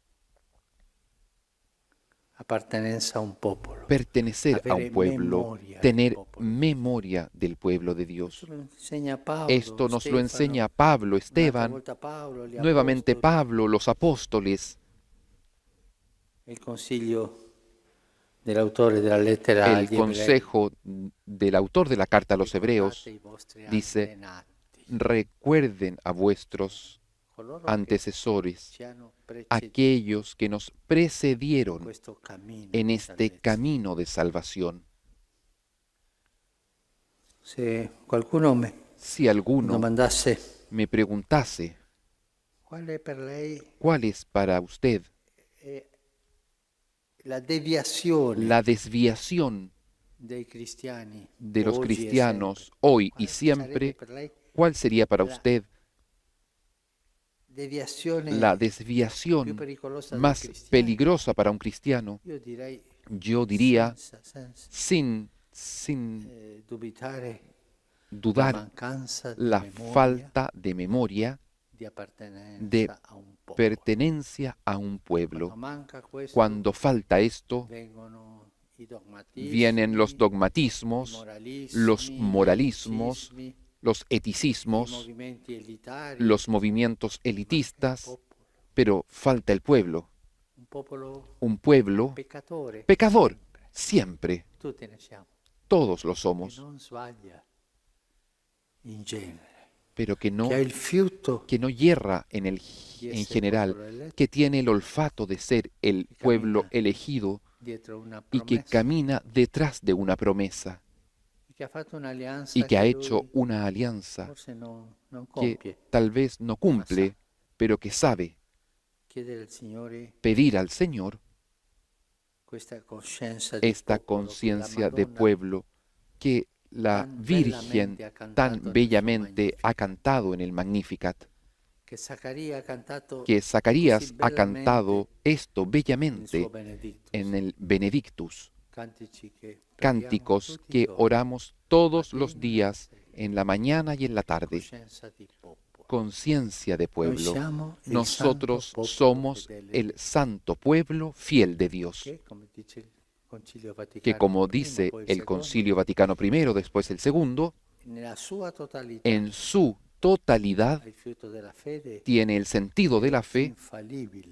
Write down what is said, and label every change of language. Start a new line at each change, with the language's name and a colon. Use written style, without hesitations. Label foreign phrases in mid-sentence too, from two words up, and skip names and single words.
Spanish: Pertenecer a un pueblo, tener memoria del pueblo de Dios. Esto nos lo enseña Pablo, Esteban, nuevamente Pablo, los apóstoles.
Italian: dell'autore della lettera
Spanish: El
Italian: agli Ebrei.
Spanish: consejo del autor de la carta a los Hebreos
Italian: Ricordate i vostri
Spanish: dice,
Italian: antenati,
Spanish: recuerden a vuestros
Italian: coloro che
Spanish: antecesores,
Italian: ci hanno preceduto
Spanish: aquellos que nos
Italian: in
Spanish: precedieron
Italian: questo cammino
Spanish: en
Italian: di
Spanish: este
Italian: salvezza.
Spanish: camino de salvación.
Italian: Se qualcuno mi
Spanish: Si alguno
Italian: domandasse
Spanish: me preguntase,
Italian: quale per lei
Spanish: ¿cuál es para usted
Italian: è la deviazione
Spanish: la desviación
Italian: dei cristiani
Spanish: de los
Italian: oggi e
Spanish: cristianos
Italian: sempre,
Spanish: hoy y
Italian: quale sarebbe
Spanish: siempre?
Italian: per lei
Spanish: ¿Cuál sería para
Italian: la
Spanish: usted
Italian: deviazione
Spanish: la
Italian: più
Spanish: desviación
Italian: pericolosa del
Spanish: más
Italian: cristiano?
Spanish: peligrosa para un cristiano?
Italian: Io direi
Spanish: Yo diría,
Italian: senza
Spanish: sin
Italian: dubitare la
Spanish: dudar,
Italian: mancanza di
Spanish: la
Italian: memoria
Spanish: falta de memoria
Italian: di appartenenza
Spanish: de
Italian: a un popolo.
Spanish: pertenencia a un
Italian: Quando
Spanish: pueblo.
Italian: manca questo,
Spanish: Cuando falta esto,
Italian: vengono i dogmatismi,
Spanish: vienen los
Italian: i
Spanish: dogmatismos,
Italian: moralismi,
Spanish: los
Italian: gli
Spanish: moralismos,
Italian: eticismi,
Spanish: los
Italian: i
Spanish: eticismos,
Italian: movimenti elitari,
Spanish: los movimientos
Italian: manca il
Spanish: elitistas,
Italian: popolo.
Spanish: pero falta el pueblo. Un pueblo Un pueblo
Italian: peccatore,
Spanish: pecador,
Italian: sempre.
Spanish: siempre.
Italian: Tutti ne siamo.
Spanish: Todos lo
Italian: Che
Spanish: somos,
Italian: non sbaglia in genere,
Spanish: pero
Italian: che ha il fiuto
Spanish: que no yerra
Italian: di
Spanish: en
Italian: essere
Spanish: general,
Italian: popolo eletto
Spanish: que tiene el olfato de ser el Que pueblo camina elegido
Italian: dietro una
Spanish: y que
Italian: promessa
Spanish: camina detrás de una promesa
Italian: e che ha fatto un'alleanza
Spanish: y que ha
Italian: che
Spanish: hecho
Italian: lui
Spanish: una alianza
Italian: forse non
Spanish: que
Italian: compie.
Spanish: tal vez no cumple, pero que sabe
Italian: Chiedere al Signore
Spanish: pedir al Señor
Italian: questa coscienza di
Spanish: esta
Italian: popolo che la
Spanish: conciencia de
Italian: Madonna
Spanish: pueblo que la tan Virgen
Italian: bellamente ha cantato
Spanish: tan
Italian: nel suo
Spanish: bellamente ha
Italian: Magnificat,
Spanish: cantado en el Magnificat,
Italian: che Zaccaria ha cantato
Spanish: que Zacarías
Italian: così
Spanish: ha cantado
Italian: bellamente
Spanish: esto
Italian: nel
Spanish: bellamente
Italian: suo Benedictus.
Spanish: en el Benedictus,
Italian: Cantici che preghiamo
Spanish: cánticos
Italian: tutti i
Spanish: que
Italian: giorni,
Spanish: oramos todos los
Italian: mattina e
Spanish: días,
Italian: sera.
Spanish: en la mañana y en la tarde.
Italian: Coscienza di popolo.
Spanish: Conciencia de
Italian: Noi
Spanish: pueblo.
Italian: siamo il
Spanish: Nosotros
Italian: santo popolo
Spanish: somos
Italian: fedele
Spanish: el santo pueblo fiel de Dios,
Italian: che, come dice il Concilio
Spanish: que
Italian: Vaticano
Spanish: como
Italian: I,
Spanish: dice
Italian: poi il
Spanish: el
Italian: secondo,
Spanish: Concilio Vaticano I, después el segundo,
Italian: nella sua totalità
Spanish: en su totalidad
Italian: il frutto della fede
Spanish: tiene el sentido de la fe
Italian: infalibile